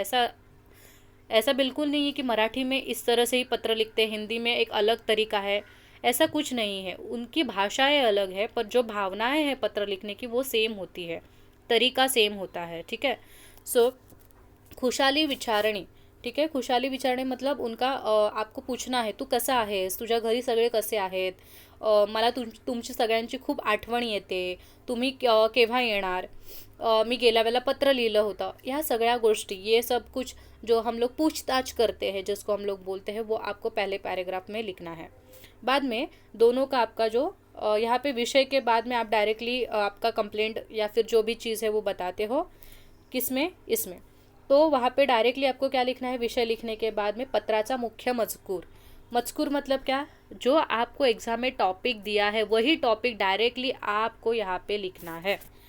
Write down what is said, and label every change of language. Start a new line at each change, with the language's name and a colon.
Hindi: ऐसा ऐसा बिल्कुल नहीं है कि मराठी में इस तरह से ही पत्र लिखते हैं, हिंदी में एक अलग तरीका है, ऐसा कुछ नहीं है। उनकी भाषाएं अलग है पर जो भावनाएं हैं पत्र लिखने की वो सेम होती है, तरीका सेम होता है। ठीक है, सो खुशाली विचारणी।
Marathi: ठीक आहे, खुशाली विचारणे
Hindi: मतलब उनका आपको पूछना
Marathi: आहे तू कसा आहेस, तुझ्या घरी सगळे कसे आहेत, मला तुमची सगळ्यांची खूप आठवण येते, तुम्ही केव्हा येणार, मी गेल्या वेळेला पत्र लिहिलं होतं, ह्या सगळ्या गोष्टी,
Hindi: ये सब कुछ जो हम लोग पूछताछ करते हैं जिसको हम लोग बोलते हैं वो आपको पहले पैराग्राफ में लिखना है। बाद में दोनों का आपका जो यहाँ पे विषय के बाद में आप डायरेक्टली आपका कंप्लेंट या फिर जो भी चीज़ है वो बताते हो, किसमें, इसमें। तो वहाँ पे डायरेक्टली आपको क्या लिखना है, विषय लिखने के बाद में
Marathi: पत्राचा मुख्य मजकूर।
Hindi: मजकूर मतलब क्या, जो आपको एग्जाम में टॉपिक दिया है वही टॉपिक डायरेक्टली आपको यहाँ पे लिखना है।